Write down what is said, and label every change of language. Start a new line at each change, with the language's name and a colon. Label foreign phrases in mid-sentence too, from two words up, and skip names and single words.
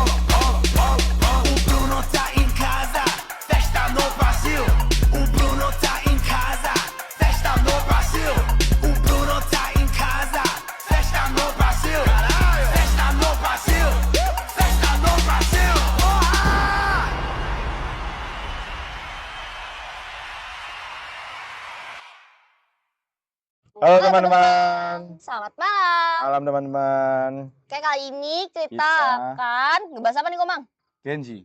Portuguese: O Bruno tá em casa, festa no Brasil. O Bruno tá em casa, festa no Brasil. O Bruno tá em casa, festa no Brasil. Festa no Brasil. Festa no Brasil!
Indonesian: Halo teman-teman, Selamat malam. malam teman-teman. Kayak kali ini kita Kita- akan ngebahas apa nih Komang? Genji,